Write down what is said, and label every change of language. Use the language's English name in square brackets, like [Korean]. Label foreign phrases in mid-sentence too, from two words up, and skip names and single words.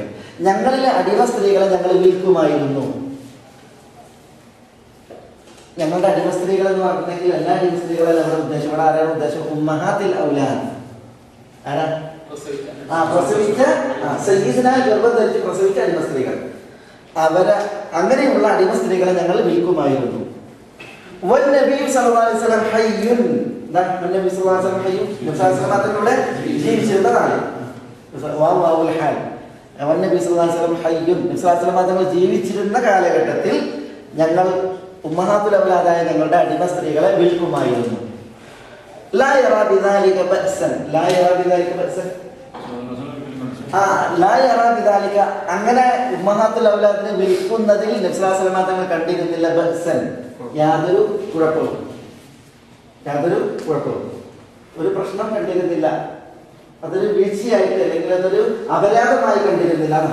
[Malayalam] ഞങ്ങളിലെ അടിമ സ്ത്രീകളെ ഞങ്ങൾ വിൽക്കുമായിരുന്നു. ഞങ്ങളുടെ അടിമ സ്ത്രീകൾ എന്ന് പറഞ്ഞിട്ടുണ്ടെങ്കിൽ എല്ലാ അടിമ സ്ത്രീകളല്ല ഇവിടെ ഉദ്ദേശം. ഇവിടെ ആരാണ് ഉദ്ദേശം? [Arabic] أمهات أولاد. [Malayalam] ആരാ? പ്രസവിച്ച സയ്യിദിനാൽ ഗർഭം ധരിച്ച് പ്രസവിച്ച അടിമ സ്ത്രീകൾ. അങ്ങനെയുള്ള അടിമ സ്ത്രീകളെ ഞങ്ങൾ വിൽക്കുമായിരുന്നു. [Arabic] والنبي صلى الله عليه وسلم حي النبي صلى الله عليه وسلم حي [Malayalam] നബിയുടെ ജീവിച്ചിരുന്ന കാലം [Arabic] واو الحال والنبي صلى الله عليه وسلم حي [Malayalam] നബി [Arabic] صلى الله عليه وسلم [Malayalam] ജീവിച്ചിരുന്ന കാലഘട്ടത്തിൽ ഞങ്ങൾ ഉമ്മഹാത്തുൽ ഔലാദായ ഞങ്ങളുടെ അടിമ സ്ത്രീകളെ വിൽക്കുമായിരുന്നു. [Arabic] لا يرى بذلك بأسا [Malayalam] അങ്ങനെ ഉമ്മഹാത്തുൽ ഔലാദിനെ വിൽക്കുന്നതിൽ നബി [Arabic] صلى الله عليه وسلم [Malayalam] തങ്ങൾ കണ്ടിരുന്നില്ല ബഅസൻ, യാതൊരു കുഴപ്പവും, ഒരു പ്രശ്നം കണ്ടിരുന്നില്ല. അതൊരു വീഴ്ചയായിട്ട് അല്ലെങ്കിൽ അതൊരു അപരാധമായി കണ്ടിരുന്നില്ല.